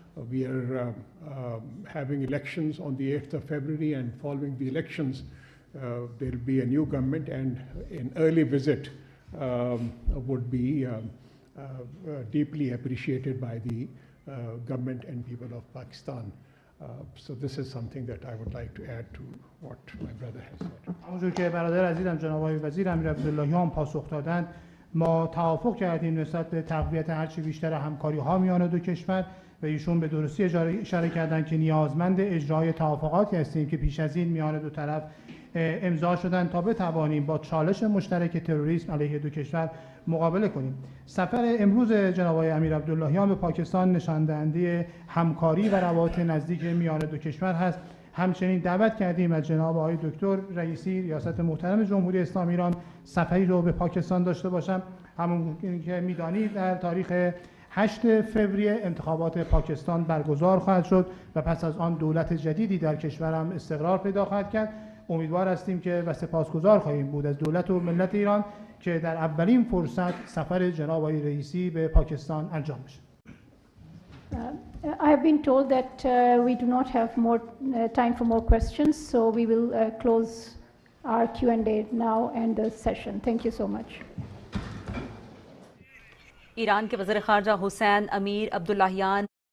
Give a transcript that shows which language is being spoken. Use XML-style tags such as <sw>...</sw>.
<en>We are having elections on the 8th of February, and following the elections, there will be a new government, and an early visit would be deeply appreciated by the government and people of Pakistan. So this is something that I would like to add to what my brother has said.</en> <fa>همونجور که برادر عزیزم جناب آقای وزیر امیر عبداللهیان پاسخ دادند، ما توافق کردیم نسبت به تقویت هرچی بیشتر همکاری‌ها میان دو کشور و ایشون به درستی اشاره کردن که نیازمند اجرای توافقاتی هستیم که پیش از این میان دو طرف امضا شدن تا بتوانیم با چالش مشترک تروریسم علیه دو کشور مقابله کنیم. سفر امروز جناب آقای امیر عبداللهیان به پاکستان نشان دهنده همکاری و روابط نزدیک میان دو کشور هست. همچنین دعوت کردیم از جناب آقای دکتر رئیسی ریاست محترم جمهوری اسلامی ایران سفری رو به پاکستان داشته باشم. همون که می‌دانید در تاریخ 8 فوریه انتخابات پاکستان برگزار خواهد شد و پس از آن دولت جدیدی در کشورم استقرار پیدا خواهد کرد. امیدوار هستیم که و سپاسگزار خواهیم بود از دولت و ملت ایران که در اولین فرصت سفر جناب آقای رئیسی به پاکستان انجام بشه.</fa> <en>I have been told that we do not have more time for more questions, so we will close our Q&A now and the session. Thank you so much.</en> <ur>Iran के वज़ीर ख़ारजा हुसैन अमीर अब्दुल्लाहियान</ur>